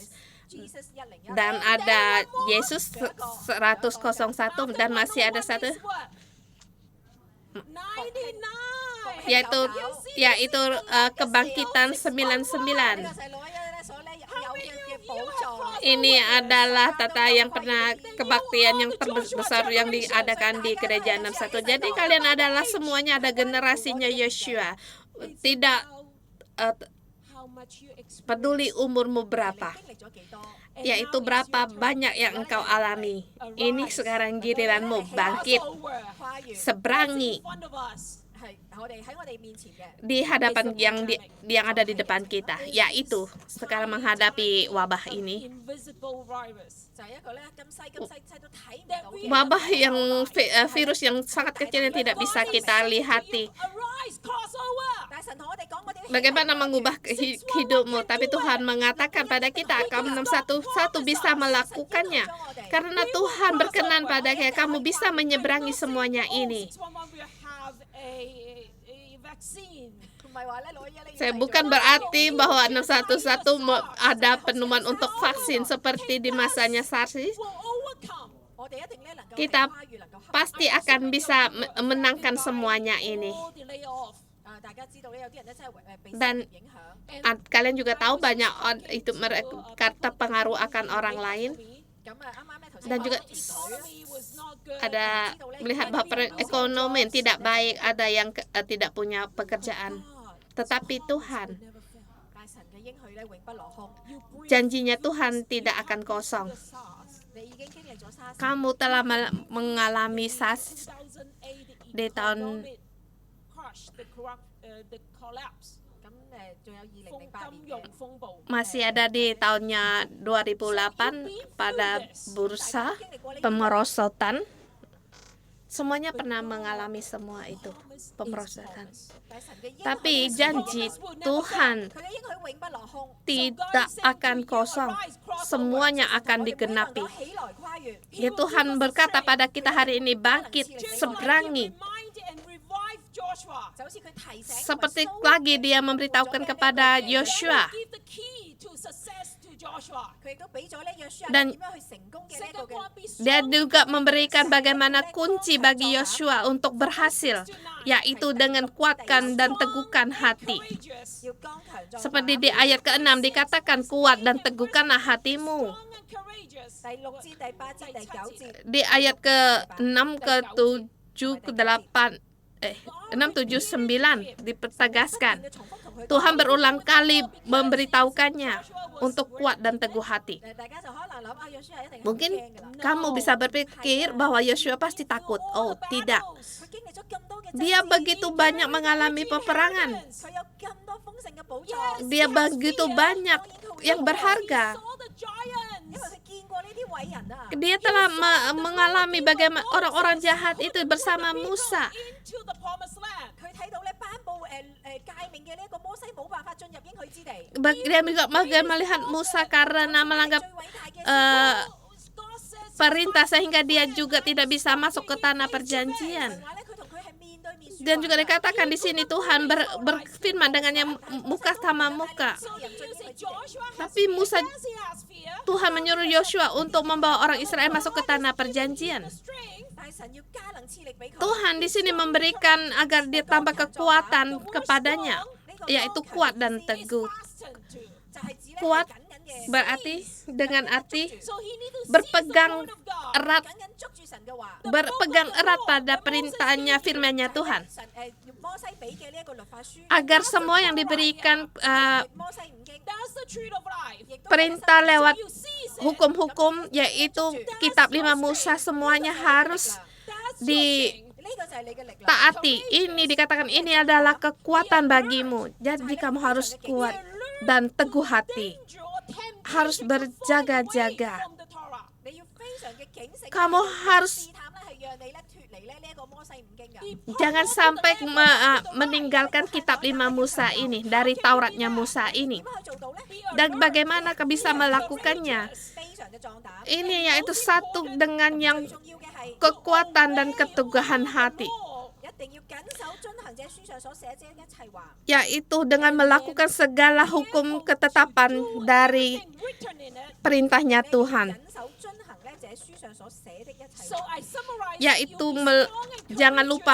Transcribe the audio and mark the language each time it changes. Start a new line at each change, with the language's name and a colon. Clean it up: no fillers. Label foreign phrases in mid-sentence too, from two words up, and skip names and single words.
Indonesian: Dan ada Yesus 101 dan masih ada satu yaitu kebangkitan 99. Ini adalah tata yang pernah kebaktian yang terbesar yang diadakan di gereja 61. Jadi kalian adalah semuanya ada generasinya Yosua. Tidak
English: how much you experience,
Indonesian: peduli umurmu
Cantonese: 你
Indonesian: berapa,
Cantonese: 經歷咗幾多？
English: and
Indonesian: yaitu
English: now it's
Indonesian: berapa
English: your turn.
Indonesian: banyak yang engkau alami. Ini sekarang giliranmu bangkit,
English: Crossover.
Cantonese: 跨越
Indonesian: seberangi
English: In front of us.
Cantonese: 係喺我哋面前嘅。
Indonesian: di hadapan yang ada di depan kita, yaitu sekarang menghadapi wabah ini.
English: Invisible virus.
Cantonese: 就係一個咧咁細都睇唔到嘅
Indonesian: Wabah yang virus yang sangat kecil yang tidak bisa kita lihati.
English: Arise, crossover.
Cantonese: 但係神同我哋講，我哋要
Indonesian: Bagaimana mengubah hidupmu? Tapi Tuhan mengatakan pada kita, kamu 611 bisa melakukannya. Karena Tuhan berkenan pada kamu bisa menyeberangi semuanya ini.
English: 611 will have a vaccine.
Cantonese: 唔係話咧攞一
Indonesian: Saya bukan berarti bahwa 611 ada penemuan untuk vaksin seperti di masanya SARS.
English: Will overcome.
Cantonese: 我哋一定咧能夠
Indonesian: Kita
Cantonese: 跨越，能夠克服
Indonesian: pasti akan bisa menangkan semuanya ini.
English: All the layoff.
Cantonese: 大家知道咧，有啲人咧真係被
Indonesian: Dan
Cantonese: 失業影響。
Indonesian: Kalian juga tahu banyak itu mereka terpengaruh akan orang lain.
Cantonese: 咁啊，啱啱咧頭先
Indonesian: Dan juga
English: Economy was not good.
Indonesian: ada melihat bahwa ekonomi tidak baik, ada yang tidak punya pekerjaan. Tetapi Tuhan,
Cantonese: 但係神嘅應許咧永不落空。
Indonesian: janjinya Tuhan tidak akan kosong.
Cantonese: 你已經經歷咗沙士，
Indonesian: Kamu telah mengalami SARS 2008 di tahun
English: crash, the collapse.
Cantonese: 咁仲有2008 金年嘅。融風暴。
Indonesian: masih ada di tahunnya 2008 pada bursa pemerosotan. Semuanya pernah mengalami semua itu, pemerosotan.
Cantonese: 但係神嘅應許
Indonesian: Tapi janji Tuhan
Cantonese: 佢嘅應許永不落空。
Indonesian: tidak akan kosong. Semuanya akan digenapi.
Cantonese: 能夠起來跨越，
Indonesian: Ya Tuhan berkata pada kita hari ini, bangkit, seberangi.
English: Remind and revive Joshua.
Cantonese: 就好似佢提醒
Indonesian: Seperti lagi dia memberitahukan kepada Yosua.
English: Give the key to success to Joshua.
Cantonese: 佢亦都俾咗咧約書亞
Indonesian: Dan
Cantonese: 點樣去成功嘅呢一個
English: Second
Cantonese: 嘅
English: one, be
Indonesian: Dia
English: strong
Indonesian: juga memberikan bagaimana kunci bagi Yosua untuk berhasil, yaitu dengan kuatkan dan teguhkan hati.
English: courageous.
Cantonese: 要剛強壯
Indonesian: Seperti
Cantonese: 膽。
Indonesian: di ayat ke-6 dikatakan, kuat dan teguhkanlah hatimu.
English: Strong and courageous.
Cantonese: 第6節、第8節、第9節，
Indonesian: Di ayat ke-6, ke-7, ke-8, 6, 7, 9 dipertegaskan.
Cantonese: 重複同佢
Indonesian: Tuhan berulang kali memberitahukannya untuk kuat dan teguh hati.
Cantonese: 大家就可能諗啊，約書亞一定係好
Indonesian: Mungkin
Cantonese: 驚㗎啦。
Indonesian: kamu bisa berpikir bahwa Yosua pasti takut. Oh, tidak.
Cantonese: 佢經歷咗咁多嘅
Indonesian: Dia
Cantonese: 爭戰
Indonesian: begitu banyak mengalami peperangan.
Cantonese: 佢有咁多豐盛嘅寶藏，
Indonesian: Dia begitu banyak yang berharga.
English: Saw the giants.
Cantonese: 因為佢見過呢啲偉人啊。
Indonesian: Dia telah mengalami bagaimana orang-orang jahat itu bersama Musa.
English: Into the promised land.
Cantonese: 佢睇到咧頒布誡命嘅呢一個摩西冇辦法進入應許之地。
Indonesian: Dia juga melihat Musa karena melanggar
Cantonese: 最偉大嘅
English: God says
Indonesian: perintah sehingga dia juga tidak bisa masuk ke tanah perjanjian.
Cantonese: 話咧，佢同佢係面對面説話。
Indonesian: Dan juga dikatakan di sini Tuhan berfirman dengannya muka sama muka.
English: so he used Joshua has
Indonesian: Tapi Musa,
English: fear, he has fear.
Indonesian: Tuhan menyuruh Yosua untuk membawa orang Israel masuk ke tanah perjanjian.
English: Strength.
Cantonese: 但係神要加能賜力俾佢。
Indonesian: Tuhan di sini memberikan agar dia tambah kekuatan kepadanya, yaitu kuat dan teguh.
English: Fastened to.
Cantonese: 就係指咧
Indonesian: Kuat
Cantonese: 緊緊嘅
Indonesian: berarti dengan arti
English: So he need to
Indonesian: berpegang
English: seize the word of God.
Indonesian: erat,
Cantonese: 緊緊捉住神嘅話。
Indonesian: berpegang erat pada perintahnya, firman-Nya Tuhan.
Cantonese: 神摩西俾嘅呢一個律法書，
Indonesian: Agar semua yang diberikan
Cantonese: 摩西五經，
English: That's the truth of life.
Cantonese: 亦都
Indonesian: perintah lewat
English: You seize it.
Indonesian: hukum-hukum, yaitu kitab 5 Musa, semuanya harus
English: That's your
Indonesian: di
English: thing.
Cantonese: 呢個就係你嘅力量。
Indonesian: taati. Ini dikatakan ini adalah kekuatan bagimu. Jadi kamu harus kuat dan teguh hati.
English: Danger or temptation
Indonesian: Harus
English: to fall
Indonesian: berjaga-jaga.
English: away from the Torah.
Cantonese: 你要非常嘅警醒。
Indonesian: Kamu harus
Cantonese: 試探咧係讓你咧脱離咧呢一個摩西五經㗎。
Indonesian: jangan sampai meninggalkan kitab 5 Musa ini, dari Tauratnya Musa ini.
Cantonese: 點樣去做到咧？
Indonesian: Dan bagaimana kau bisa melakukannya?
Cantonese: 非常嘅壯膽。
Indonesian: Ini yaitu satu dengan yang
Cantonese: 最重要嘅係
Indonesian: kekuatan dan keteguhan hati,
Cantonese: 一定要謹守遵行這書上所寫這一切話。
Indonesian: yaitu dengan melakukan segala hukum ketetapan dari
English: Everything written in it.
Indonesian: perintahnya
Cantonese: 你要
Indonesian: Tuhan.
Cantonese: 謹守遵行咧這書上所寫的一切
English: So
Cantonese: 話。
English: I summarize
Indonesian: Yaitu
English: you be strong and
Indonesian: jangan lupa